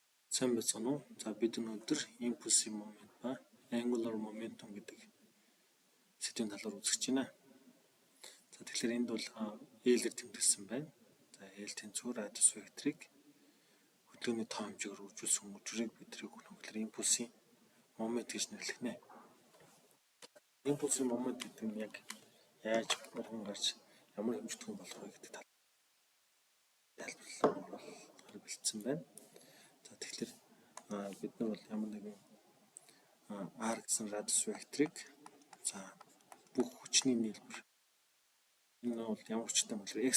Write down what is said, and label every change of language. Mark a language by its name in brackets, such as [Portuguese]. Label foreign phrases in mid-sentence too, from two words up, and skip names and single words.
[Mongolian] Сайн байна уу? За бид өнөөдөр [English] impulsive moment [Mongolian] ба [English] angular momentum [Mongolian] гэдэг сэдвийн талаар үзэж байна. За тэгэхээр энд бол L-ээр тэмдэглэсэн байна. За L тэнцвэр радиус векторыг хөдөлгөөний тоо хэмжээгээр үржүүлсэн үжрийг бидрийг өнөөдөр [English] impulsive moment [Mongolian] гэж нэрлэнэ. [English] Impulsive moment [Mongolian] гэдэг нь яг яаж урган гарч ямар хэмжигдэхүүн болох вэ гэдэг тайлбарлалаар бэлдсэн байна. За тэгэхээр бид нар бол ямар нэгэн R гэсэн радиус векторыг за бүх хүчний нийлбэр энэ бол ямар хүчтэй юм бэ?